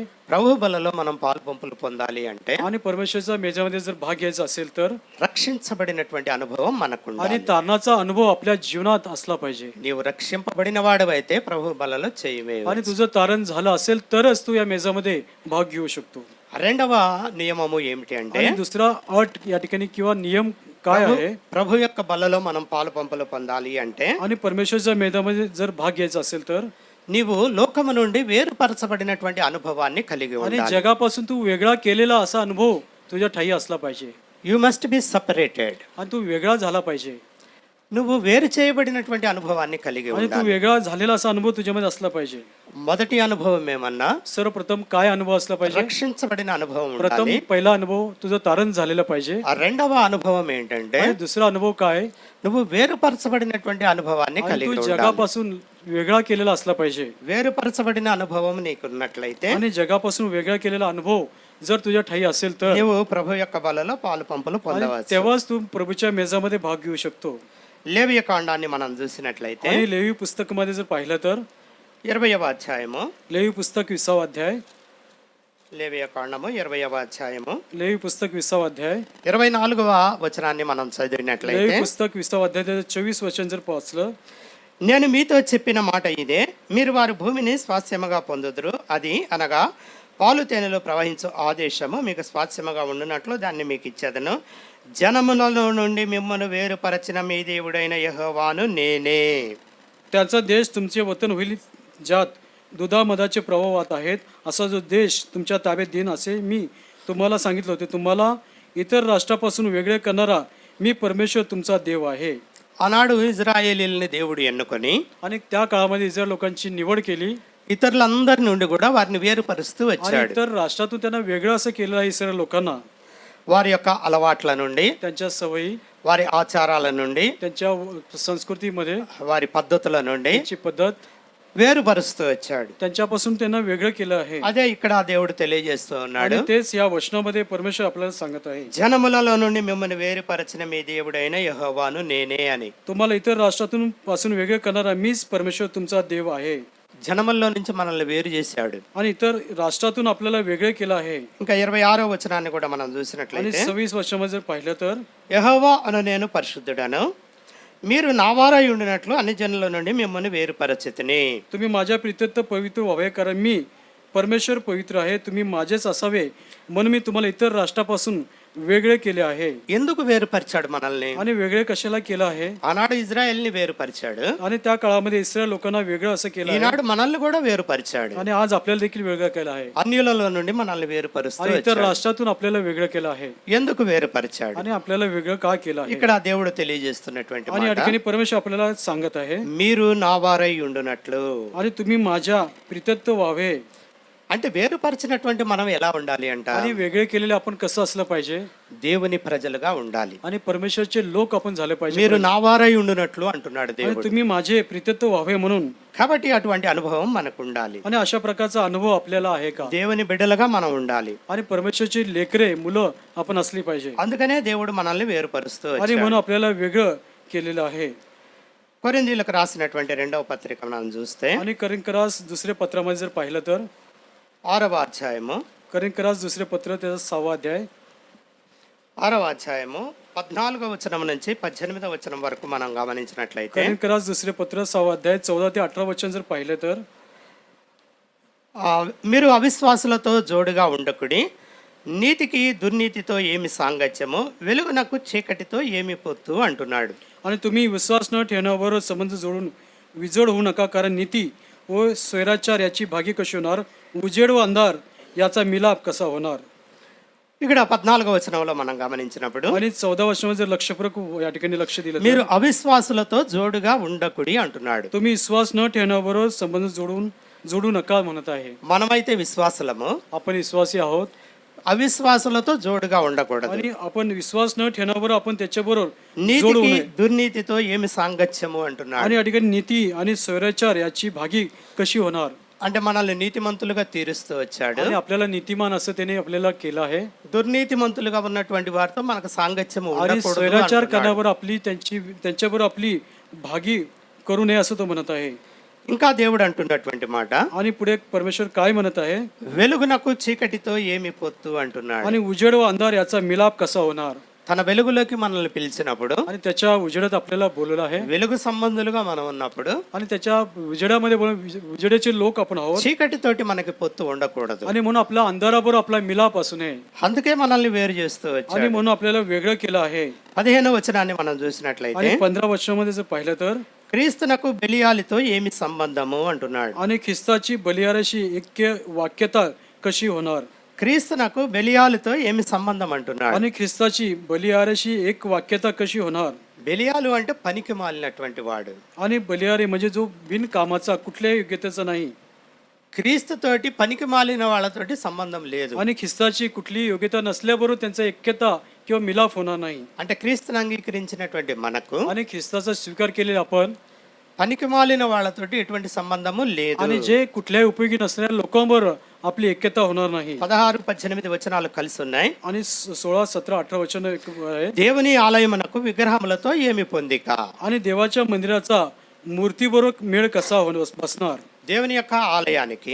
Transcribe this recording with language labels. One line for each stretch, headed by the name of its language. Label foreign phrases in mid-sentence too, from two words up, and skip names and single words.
Telugu: ప్రభు బలలో మనం పాలు పంపులు పొందాలి అంటే
Marathi: आणि परमेश्वरच्या मेजामध्ये जर भाग घ्यायचा असेल तर
Telugu: రక్షించబడినటువంటి అనుభవం మనకు
Marathi: आणि
Telugu: ఉండాలి.
Marathi: तारणाचा अनुभव आपल्या जीवनात असला पाहिजे
Telugu: నీవు రక్షింపబడిన వాడవైతే ప్రభు బలలో చేయి వేయు.
Marathi: आणि तुझं तारण झालं असेल तरच तू या मेजामध्ये भाग घेऊ शकतो.
Telugu: రెండవ నియమము ఏమిటి అంటే,
Marathi: आणि दुसरा अट या ठिकाणी किंवा नियम काय आहे
Telugu: ప్రభు యొక్క బలలో మనం పాలు పంపులు పొందాలి అంటే
Marathi: आणि परमेश्वरच्या मेधामध्ये जर भाग घ्यायचा असेल तर
Telugu: నీవు లోకము నుండి వేరుపరచబడినటువంటి అనుభవాన్ని కలిగి
Marathi: आणि
Telugu: ఉండాలి.
Marathi: जगापासून तू वेगळा केलेला असा अनुभव तुझ्या ठाई असला पाहिजे
English: you must be separated.
Marathi: आणि तू वेगळा झाला पाहिजे
Telugu: నువ్వు వేరు చేయబడినటువంటి అనుభవాన్ని కలిగి
Marathi: आणि तू
Telugu: ఉండాలి.
Marathi: वेगळा झालेला असा अनुभव तुझ्यामध्ये असला पाहिजे.
Telugu: మొదటి అనుభవం ఏమన్నా
Marathi: सर्वप्रथम काय अनुभव असला पाहिजे.
Telugu: రక్షించబడిన అనుభవం
Marathi: प्रथम
Telugu: ఉండాలి.
Marathi: पहिला अनुभव तुझं तारण झालेलं पाहिजे.
Telugu: ఆ రెండవ అనుభవం ఏంటంటే,
Marathi: आणि दुसरा अनुभव काय
Telugu: నువ్వు వేరుపరచబడినటువంటి అనుభవాన్ని
Marathi: आणि
Telugu: కలిగి
Marathi: तू
Telugu: ఉండాలి.
Marathi: जगापासून वेगळा केलेला असला पाहिजे.
Telugu: వేరుపరచబడిన అనుభవం నీకున్నట్లయితే
Marathi: आणि जगापासून वेगळा केलेला अनुभव जर तुझ्या ठाई असेल तर
Telugu: నీవు ప్రభు యొక్క బలలో పాలు పంపులు
Marathi: आणि
Telugu: పొందవచ్చు.
Marathi: तेव्हाच तू प्रभूच्या मेजामध्ये भाग घेऊ शकतो.
Telugu: లేవియ కాండాన్ని మనం చూసినట్లయితే
Marathi: आणि लेवी पुस्तकामध्ये जर पाहिलं तर
Telugu: 20వ అధ్యాయము,
Marathi: लेवी पुस्तक 20वा अध्याय
Telugu: లేవియ కాండము 20వ అధ్యాయము
Marathi: लेवी पुस्तक 20वा अध्याय
Telugu: 24వ వచనాన్ని మనం చదివినట్లయితే,
Marathi: लेवी पुस्तक 20वा अध्याय त्याचं 24 वचन जर वाचलं
Telugu: నేను మీతో చెప్పిన మాట ఇదే, మీరు వారి భూమిని స్వాస్థ్యముగా పొందుదురు. అది అనగా పాలు తేనెలు ప్రవహించు ఆదేశము మీకు స్వాస్థ్యముగా ఉండునట్లు దాన్ని మీకు ఇచ్చేదను. జనములలో నుండి మిమ్మల్ని వేరుపరచిన మీ దేవుడైన యెహోవాను నేనే.
Marathi: त्याचा देश तुमचे वतन होईल ज्यात दुधामधाचे प्रवाह वाहत आहेत. असा जो देश तुमच्या ताब्यात देईन असे मी तुम्हाला सांगितले होते. तुम्हाला इतर राष्ट्रापासून वेगळे करणारा मी परमेश्वर तुमचा देव आहे.
Telugu: ఆనాడు ఇజ్రాయేలీల్ని దేవుడు ఎన్నుకొని
Marathi: आणि त्या काळामध्ये इस्रायल लोकांची निवड केली
Telugu: ఇతరులందరి నుండి కూడా వారిని వేరుపరుస్తూ
Marathi: आणि
Telugu: వచ్చాడు.
Marathi: इतर राष्ट्रातून त्यांना वेगळं असं केलेलं आहे इस्रायल लोकांना.
Telugu: వారి యొక్క అలవాట్ల నుండి,
Marathi: त्यांच्या सवयी,
Telugu: వారి ఆచారాల నుండి,
Marathi: त्यांच्या संस्कृतीमध्ये
Telugu: వారి పద్ధతుల నుండి
Marathi: त्यांची पद्धत
Telugu: వేరుపరుస్తూ వచ్చాడు.
Marathi: त्यांच्यापासून त्यांना वेगळं केलं आहे.
Telugu: అదే ఇక్కడ దేవుడు తెలియజేస్తూ ఉన్నాడు.
Marathi: आणि तेच या वचनामध्ये परमेश्वर आपल्याला सांगत आहे.
Telugu: జనములలో నుండి మిమ్మల్ని వేరుపరచిన మీ దేవుడైన యెహోవాను నేనే అని.
Marathi: तुम्हाला इतर राष्ट्रातून पासून वेगळे करणारा मीच परमेश्वर तुमचा देव आहे.
Telugu: జనముల్లో నుంచి మనల్ని వేరు చేశాడు.
Marathi: आणि इतर राष्ट्रातून आपल्याला वेगळे केलं आहे.
Telugu: ఇంకా 26వ వచనాన్ని కూడా మనం
Marathi: आणि
Telugu: చూసినట్లయితే,
Marathi: 26 वर्षामध्ये जर पाहिलं तर
Telugu: యెహోవా అను నేను పరిశుద్ధుడను, మీరు నా వారై ఉండినట్లు అన్ని జనుల నుండి మిమ్మల్ని వేరుపరచితిని.
Marathi: तुम्ही माझ्या प्रीत्यर्थ पवित्र व्हावे कारण मी परमेश्वर पवित्र आहे. तुम्ही माझेच असावे म्हणून मी तुम्हाला इतर राष्ट्रापासून वेगळे केले आहे.
Telugu: ఎందుకు వేరుపరిచాడు మనల్ని?
Marathi: आणि वेगळे कशाला केलं आहे.
Telugu: ఆనాడు ఇజ్రాయెల్ని వేరుపరిచాడు,
Marathi: आणि त्या काळामध्ये इस्रायल लोकांना वेगळं असं केलं आहे.
Telugu: ఈనాడు మనల్ని కూడా వేరుపరిచాడు.
Marathi: आणि आज आपल्याला देखील वेगळं केलं आहे.
Telugu: అన్యులలో నుండి మనల్ని వేరుపరుస్తూ
Marathi: आणि इतर
Telugu: వచ్చాడు.
Marathi: राष्ट्रातून आपल्याला वेगळं केलं आहे.
Telugu: ఎందుకు వేరుపరిచాడు?
Marathi: आणि आपल्याला वेगळं का केलं आहे.
Telugu: ఇక్కడ దేవుడు తెలియజేస్తున్నటువంటి
Marathi: आणि या
Telugu: మాట,
Marathi: ठिकाणी परमेश्वर आपल्याला सांगत आहे
Telugu: మీరు నా వారై ఉండునట్లు.
Marathi: आणि तुम्ही माझ्या प्रीत्यत्व व्हावे.
Telugu: అంటే వేరుపరిచినటువంటి మనం ఎలా ఉండాలి అంట?
Marathi: आणि वेगळे केलेले आपण कसं असलं पाहिजे
Telugu: దేవుని ప్రజలుగా ఉండాలి.
Marathi: आणि परमेश्वरचे लोक आपण झाले पाहिजे
Telugu: మీరు నా వారై ఉండునట్లు అంటున్నాడు
Marathi: आणि
Telugu: దేవుడు.
Marathi: तुम्ही माझे प्रियत्व व्हावे म्हणून
Telugu: కాబట్టి అటువంటి అనుభవం మనకు ఉండాలి.
Marathi: आणि अशा प्रकारचा अनुभव आपल्याला आहे का?
Telugu: దేవుని బిడ్డలుగా మనం ఉండాలి.
Marathi: आणि परमेश्वरची लेकरे मुलं आपण असली पाहिजे
Telugu: అందుకనే దేవుడు మనల్ని వేరుపరుస్తూ
Marathi: आणि
Telugu: వచ్చాడు.
Marathi: म्हणून आपल्याला वेगळं केलेलं आहे.
Telugu: కొరింథీయులకు రాసినటువంటి 2వ పత్రిక మనం చూస్తే
Marathi: आणि करिंकरास दुसरे पत्रामध्ये जर पाहिलं तर
Telugu: 6వ అధ్యాయము
Marathi: करिंकरास दुसरे पत्र त्याचा 6वा अध्याय
Telugu: 6వ అధ్యాయము 14వ వచనం నుంచి 18వ వచనం వరకు మనం గమనించినట్లయితే
Marathi: करिंकरास दुसरे पत्र 6वा अध्याय 14 ते 18 वचन जर पाहिलं तर
Telugu: మీరు అవిశ్వాసులతో జోడుగా ఉండకుడి, నీతికి దుర్నీతితో ఏమి సాంగత్యము, వెలుగునకు చీకటితో ఏమి పొత్తు అంటున్నాడు.
Marathi: आणि तुम्ही विश्वास न ठेवण्यावर संबंध जोडून विजोड होऊ नका, कारण नीती व स्वैराचार याची भागी कशी होणार, उजेड व अंधार याचा मिलाप कसा होणार.
Telugu: ఇక్కడ 14వ వచనంలో మనం గమనించినప్పుడు
Marathi: आणि 14 वचनामध्ये जर लक्षपूर्वक या ठिकाणी लक्ष दिलं
Telugu: మీరు
Marathi: तर
Telugu: అవిశ్వాసులతో జోడుగా ఉండకుడి అంటున్నాడు.
Marathi: तुम्ही विश्वास न ठेवण्याबरोबर संबंध जोडू नका म्हणत आहे.
Telugu: మనమైతే విశ్వాసులము,
Marathi: आपण विश्वासी आहोत
Telugu: అవిశ్వాసులతో జోడుగా ఉండకూడదు.
Marathi: आणि आपण विश्वास न ठेवण्याबरोबर आपण त्याच्याबरोबर जोडू
Telugu: నీతికి
Marathi: नये.
Telugu: దుర్నీతితో ఏమి సాంగత్యము అంటున్నాడు.
Marathi: आणि या ठिकाणी नीती आणि स्वैराचार याची भागी कशी होणार.
Telugu: అంటే మనల్ని నీతిమంతులుగా తీరుస్తూ వచ్చాడు.
Marathi: आणि आपल्याला नीतिमान असं त्याने आपल्याला केलं आहे.
Telugu: దుర్నీతిమంతులుగా ఉన్నటువంటి వారితో మనకు సాంగత్యము
Marathi: आणि
Telugu: ఉండకూడదు
Marathi: स्वैराचार
Telugu: అంటున్నాడు.
Marathi: करण्यावर आपली त्यांच्याबरोबर आपली भागी करू नये असं तो म्हणत आहे.
Telugu: ఇంకా దేవుడు అంటున్నటువంటి మాట,
Marathi: आणि पुढे परमेश्वर काय म्हणत आहे,
Telugu: వెలుగునకు చీకటితో ఏమి పొత్తు అంటున్నాడు.
Marathi: आणि उजेड व अंधार याचा मिलाप कसा होणार.
Telugu: తన వెలుగులోకి మనల్ని పిలిచినప్పుడు,
Marathi: आणि त्याच्या उजेडात आपल्याला बोलवलं आहे.
Telugu: వెలుగు సంబంధులుగా మనం ఉన్నప్పుడు
Marathi: आणि त्याच्या उजेडामध्ये उजेडाचे लोक आपण आहोत.
Telugu: చీకటితోటి మనకి పొత్తు ఉండకూడదు.
Marathi: आणि म्हणून आपला अंधाराबरोबर आपला मिलाप असू नये.
Telugu: అందుకే మనల్ని వేరు చేస్తూ
Marathi: आणि
Telugu: వచ్చాడు.
Marathi: म्हणून आपल्याला वेगळं केलं आहे.
Telugu: 15వ వచనాన్ని మనం చూసినట్లయితే,
Marathi: आणि 15 वचनामध्ये जर पाहिलं तर
Telugu: క్రీస్తునకు బెలియాలితో ఏమి సంబంధము అంటున్నాడు.
Marathi: आणि ख्रिस्ताची बलियाराशी ऐक्य वाक्यता कशी होणार.
Telugu: క్రీస్తునకు బెలియాలితో ఏమి సంబంధం అంటున్నాడు.
Marathi: आणि ख्रिस्ताची बलियाराशी एक वाक्यता कशी होणार.
Telugu: బెలియాలు అంటే పనికి మాలినటువంటి వాడు.
Marathi: आणि बलियारे म्हणजे जो बिनकामाचा कुठल्याही योग्यतेचा नाही.
Telugu: క్రీస్తుతోటి పనికి మాలిన వాళ్ళతోటి సంబంధం లేదు.
Marathi: आणि ख्रिस्ताची कुठली योग्यता नसल्याबरोबर त्यांचा ऐक्यता किंवा मिलाप होणार नाही.
Telugu: అంటే క్రీస్తుని అంగీకరించినటువంటి మనకు
Marathi: आणि ख्रिस्ताचा स्वीकार केलेला आपण
Telugu: పనికి మాలిన వాళ్ళతోటి ఎటువంటి సంబంధము లేదు.
Marathi: आणि जे कुठल्याही उपयोगी नसणाऱ्या लोकांबरोबर आपली ऐक्यता होणार नाही.
Telugu: 16-18 వచనాలు కలిసి ఉన్నాయి.
Marathi: आणि 16, 17, 18 वचन आहे.
Telugu: దేవుని ఆలయమునకు విగ్రహములతో ఏమి పొందిక.
Marathi: आणि देवाच्या मंदिराचा मूर्तीबरोबर मेळ कसा बसणार.
Telugu: దేవుని యొక్క ఆలయానికి